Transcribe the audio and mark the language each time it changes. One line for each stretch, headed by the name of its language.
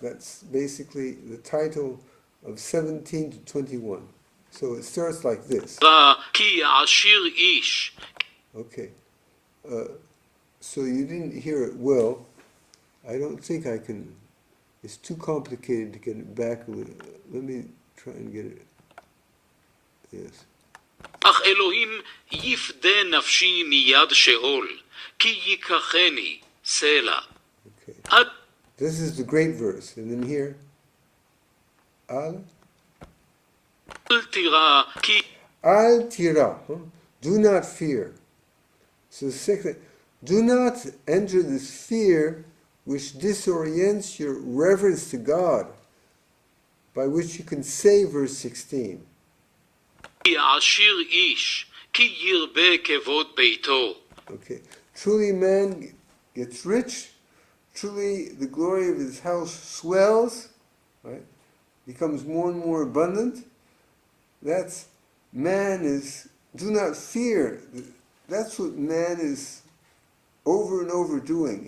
English: That's basically the title of 17 to 21. So it starts like this.
Hebrew: כי עשיר איש.
English: Okay. So you didn't hear it well. I don't think I can. It's too complicated to get it back. Let me try and get it. Yes.
Hebrew: אך אלוהים יפדה נפשי מיד שאול, כי ייקחני סלע.
English: Okay. This is the great verse. And then here. Al
Hebrew: תירא, כי
English: tira. Do not fear. So second, do not enter this fear which disorients your reverence to God, by which you can say verse 16.
Hebrew: כי עשיר איש, כי ירבה כבוד ביתו.
English: Okay. Truly man gets rich, truly the glory of his house swells, right? Becomes more and more abundant. That's, man is, do not fear. That's what man is over and over doing.